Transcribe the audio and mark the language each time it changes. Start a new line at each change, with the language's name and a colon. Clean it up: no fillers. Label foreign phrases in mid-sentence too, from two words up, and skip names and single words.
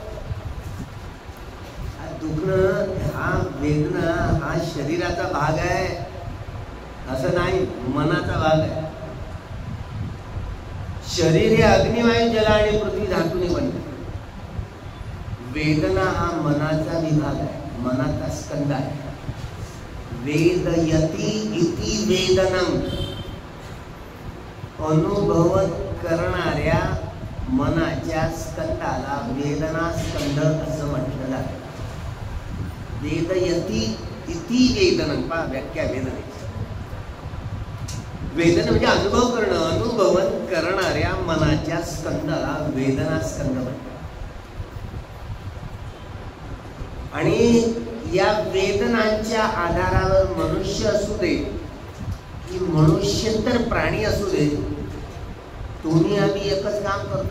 Marathi: दुखणं हा वेदना हा शरीराचा भाग आहे असं नाही, मनाचा भाग आहे. शरीर हे अग्निवायू जल आणि पृथ्वी धातूने बनते. वेदना हा मनाचा विभाग आहे, मनाचा स्कंद आहे.
Sanskrit: वेदयती इति वेदनम.
Marathi: अनुभव करणाऱ्या मनाच्या स्कंदाला वेदना स्कंद असं म्हटलं जातं.
Sanskrit: वेदयती इति वेदनम.
Marathi: पहा व्याख्या वेदनेची. वेदना म्हणजे अनुभव करणं, अनुभवन करणाऱ्या मनाच्या स्कंदाला वेदना स्कंद म्हणतात. आणि या वेदनांच्या आधारावर मनुष्य असू दे की मनुष्यंतर प्राणी असू दे, तुम्ही आम्ही एकच काम करतो.